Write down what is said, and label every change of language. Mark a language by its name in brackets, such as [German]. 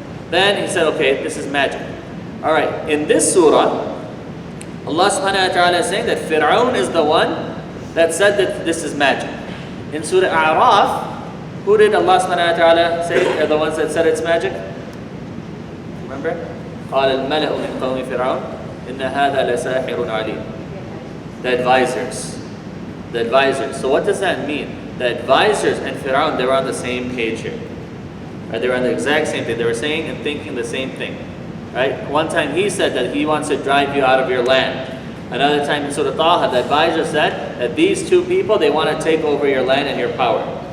[English] Then he said, okay, this is magic. Alright, in this surah, Allah subhanahu wa ta'ala is saying that Fir'aun is the one that said that this is magic. In Surah A'raf, who did Allah subhanahu wa ta'ala say are the ones that said it's magic? Remember? [Arabic] قال الملأ من قوم فرعون إن هذا لساحر عليم. [English] The advisors. The advisors. So what does that mean? The advisors and Fir'aun, they were on the same page here. Right? They were on the exact same thing. They were saying and thinking the same thing. Right? One time he said that he wants to drive you out of your land. Another time in Surah Taha, the advisor said that these two people, they want to take over your land and your power.